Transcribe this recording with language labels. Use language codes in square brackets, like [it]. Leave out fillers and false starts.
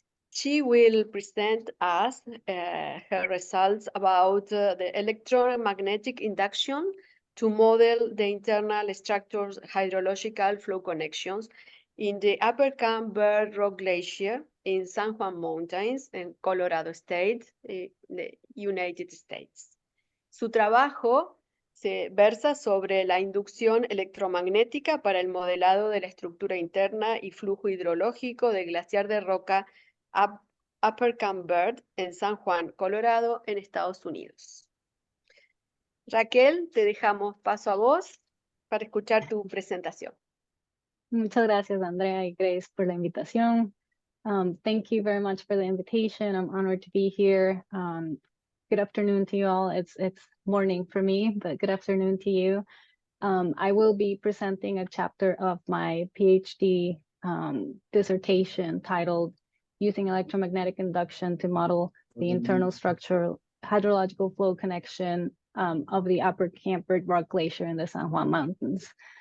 [en] She will present us her results about the electromagnetic induction to model the internal structures hydrological flow connections in the upper Camp Bird Rock Glacier in San Juan Mountains en Colorado State, the United States. [es] Su trabajo se versa sobre la inducción electromagnética para el modelado de la estructura interna y flujo hidrológico del glaciar de roca Upper Camp Bird en San Juan, Colorado, en Estados Unidos. Raquel, te dejamos paso a vos para escuchar tu presentación. Muchas gracias, Andrea y Grace, por la invitación. [en] Thank you very much for the invitation. I'm honored to be here. Good afternoon to you all. It's morning for me, but good afternoon to you. I will be presenting a chapter of my PhD dissertation titled Using Electromagnetic Induction to Model the Internal Structural Hydrological Flow Connection of the Upper Camp Bird Rock Glacier in the San Juan Mountains.